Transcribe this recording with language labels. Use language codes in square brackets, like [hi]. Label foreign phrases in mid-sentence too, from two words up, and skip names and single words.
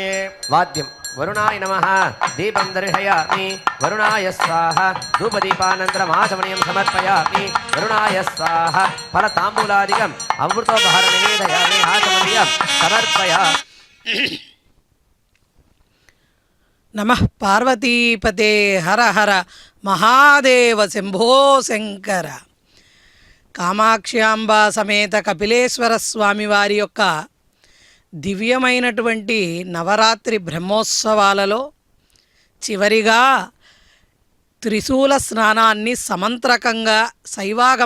[sa] वाद्यं वरुणाय नमः दीपं दर्शयामि वरुणाय स्वाहा धूपदीपानन्तरम् आचमनीयं समर्पयामि वरुणाय स्वाहा फलताम्बूलादिकम् अमृतोपहारं निवेदयामि आचमनीयं समर्पयामि नमः पार्वतीपते हर हर महादेव शंभो शंकर [te] కామాక్ష్యాంబా సమేత కపిలేశ్వర స్వామి వారి యొక్క దివ్యమైనటువంటి నవరాత్రి బ్రహ్మోత్సవాలలో చివరిగా త్రిశూల స్నానాన్ని సమంత్రకంగా శైవాగమ